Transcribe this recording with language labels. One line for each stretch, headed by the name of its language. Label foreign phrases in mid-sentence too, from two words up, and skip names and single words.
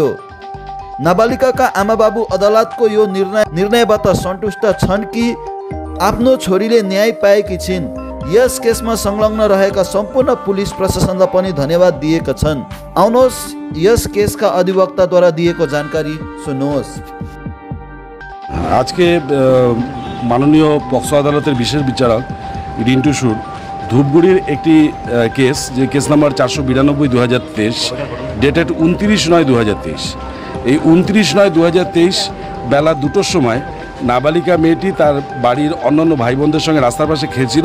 Nepali: नाबालिगका आमाबाबु अदालतको यो निर्णयबाट सन्तुष्ट छन् कि आफ्नो छोरीले न्याय पाएकी छिन्। यस केसमा संलग्न रहेका सम्पूर्ण पुलिस प्रशासनलाई पनि धन्यवाद दिएका छन्। आउनुहोस् यस केसका अधिवक्ताद्वारा दिएको जानकारी सुन्नुहोस्।
Bangla: আজকে মাননীয় পক্সো আদালতের বিশেষ বিচারক রিন্টু সুর ধূপগুড়ির একটি কেস, যে কেস নাম্বার 492/2023 ডেটেড 29/9/2023, এই 29/9/2023 বেলা 2টোর সময় নাবালিকা মেয়েটি তার বাড়ির অন্যান্য ভাই বোনদের সঙ্গে রাস্তার পাশে খেলছিল।